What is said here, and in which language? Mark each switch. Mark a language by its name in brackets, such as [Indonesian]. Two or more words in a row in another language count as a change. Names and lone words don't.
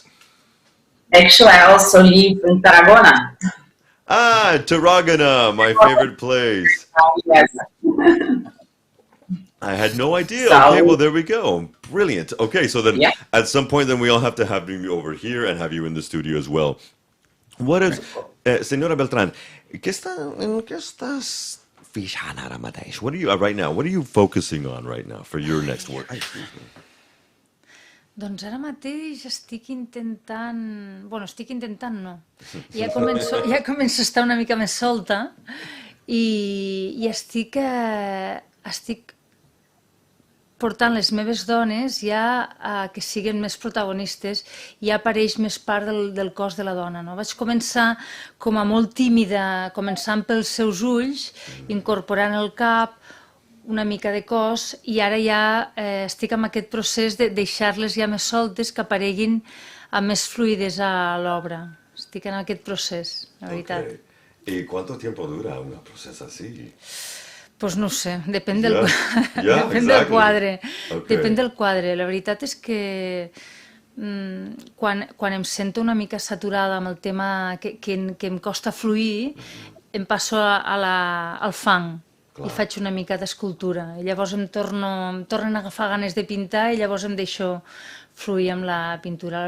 [English] Actually, I also live in Tarragona. Tarragona, my favorite place. Yes. I had no idea. So- Okay, well, there we go. Brilliant. Okay, so then Yeah. at some point, then we all have to have you over here and have you in the studio as well. What is, [Spanish] Señora Beltrán, en qué estás [Catalan] fixant ara mateix? [English] What are you, right now, what are you focusing on right now for your next work? Excuse me. [Catalan] Doncs ara mateix estic intentant... Bueno, estic intentant no. Ja començo a estar una mica més solta i estic portant les meves dones ja a que siguin més protagonistes i ja apareix més part del cos de la dona. No? Vaig començar com a molt tímida, començant pels seus ulls, incorporant el cap, una mica de cos, i ara ja estic en aquest procés de deixar-les ja més soltes, que apareguin amb més fluïdes a l'obra. Estic en aquest procés, la veritat. [English] Okay. [Spanish] ¿Y cuánto tiempo dura un proceso así? [Catalan] Pues no ho sé, depèn del quadre. [English] Okay. [Catalan] Depèn del quadre. La veritat és que quan em sento una mica saturada amb el tema que em costa fluir, em passo al fang. Clar. I faig una mica d'escultura. I llavors em tornen a agafar ganes de pintar i llavors em deixo fluir amb la pintura.